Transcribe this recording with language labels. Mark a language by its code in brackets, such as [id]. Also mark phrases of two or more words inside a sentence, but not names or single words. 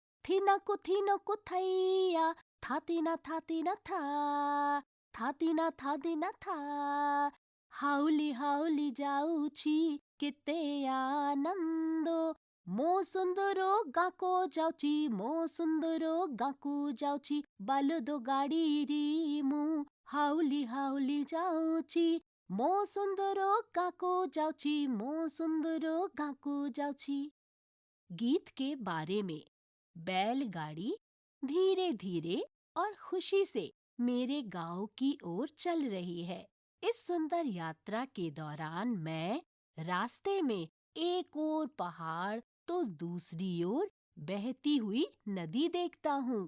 [or] ଥିନକୁ ଥୈୟା ଥାତିନା ଥା ଥାତିନା ଥା ହାଉଲି ହାଉଲି ଯାଉଛି କେତେ ଆନନ୍ଦ ମୋ ସୁନ୍ଦର ଗାଁକୁ ଯାଉଛି ମୋ ସୁନ୍ଦର ଗାଁକୁ ଯାଉଛି ବଳଦ ଗାଡ଼ି ରେ ମୁଁ ହାଉଲି ହାଉଲି ଯାଉଛି ମୋ ସୁନ୍ଦର ଗାଁକୁ ଯାଉଛି ମୋ ସୁନ୍ଦର ଗାଁକୁ ଯାଉଛି। [hi] गीत के बारे में बैलगाड़ी धीरे धीरे और खुशी से मेरे गांव की ओर चल रही है। इस सुंदर यात्रा के दौरान मैं रास्ते में एक ओर पहाड़ तो दूसरी ओर बहती हुई नदी देखता हूँ।